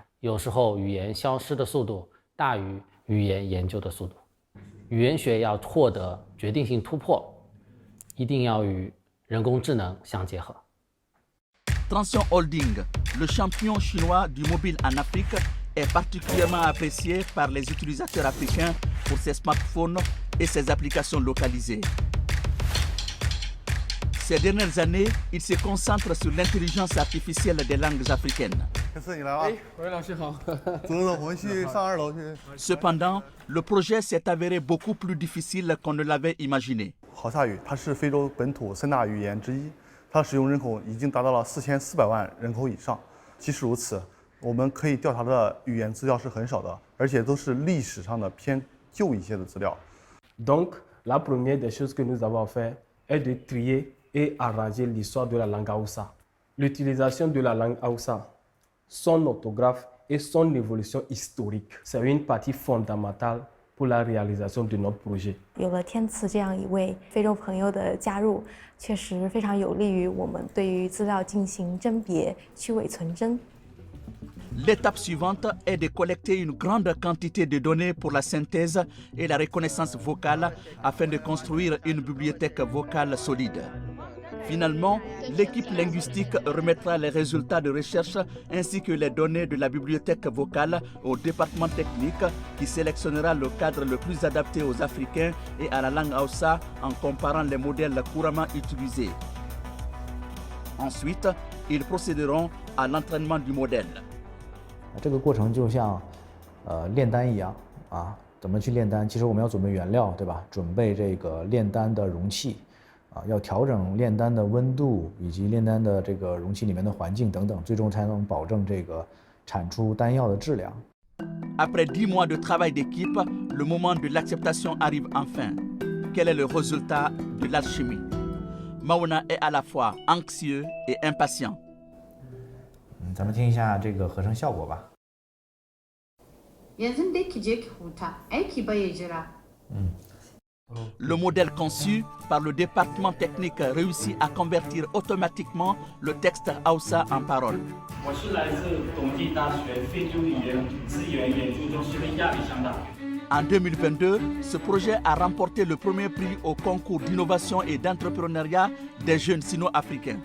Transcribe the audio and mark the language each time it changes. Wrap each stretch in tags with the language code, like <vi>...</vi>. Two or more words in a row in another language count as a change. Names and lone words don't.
<zh>有时候语言消失的速度大于语言研究的速度。语言学要获得决定性突破，一定要与人工智能相结合。</zh> <fr>Transition Holding, le champion chinois du mobile en Afrique, est particulièrement apprécié par les utilisateurs africains pour ses smartphones et ses applications localisées. Ces dernières années, il se concentre sur l'intelligence artificielle des langues africaines.</fr> <zh>天赐，你来了。喂，老师好。走，我们去上2楼去。</zh> <fr>Cependant, le projet s'est avéré beaucoup plus difficile qu'on ne l'avait imaginé.</fr> <zh>豪萨语它是非洲本土3大语言之一，它使用人口已经达到了4400万人口以上。即使如此，我们可以调查的语言资料是很少的，而且都是历史上的偏旧一些的资料。</zh> <fr>Donc, la première des choses que nous avons fait est de trier et arranger l'histoire de la langue Hausa. L'utilisation de la langue Hausa, son orthographe et son évolution historique, c'est une partie fondamentale pour la réalisation de notre projet.</fr> <zh>有了天赐这样一位非洲朋友的加入，确实非常有利于我们对于资料进行甄别、去伪存真。</zh> <fr>L'étape suivante est de collecter une grande quantité de données pour la synthèse et la reconnaissance vocale afin de construire une bibliothèque vocale solide. Finalement, l'équipe linguistique remettra les résultats de recherche ainsi que les données de la bibliothèque vocale au département technique qui sélectionnera le cadre le plus adapté aux Africains et à la langue Hausa en comparant les modèles couramment utilisés. Ensuite, ils procéderont à l'entraînement du modèle.</fr> <zh>这个过程就像炼丹一样啊，怎么去炼丹？其实我们要准备原料，对吧？准备这个炼丹的容器啊，要调整炼丹的温度以及炼丹的这个容器里面的环境等等，最终才能保证这个产出丹药的质量。</zh> <fr>Après 10 mois de travail d'équipe, le moment de l'acceptation arrive enfin. Quel est le résultat de l'alchimie? Mauna est à la fois anxieux et impatient.</fr> <zh>咱们听一下这个合成效果吧。</zh> <ha>Yanzu da ki je ki huta, aiki bai jira.</ha> <fr>Le modèle conçu par le département technique réussit à convertir automatiquement le texte Hausa en paroles. En 2022, ce projet a remporté le premier prix au concours d'innovation et d'entrepreneuriat des jeunes sino-africains.</fr>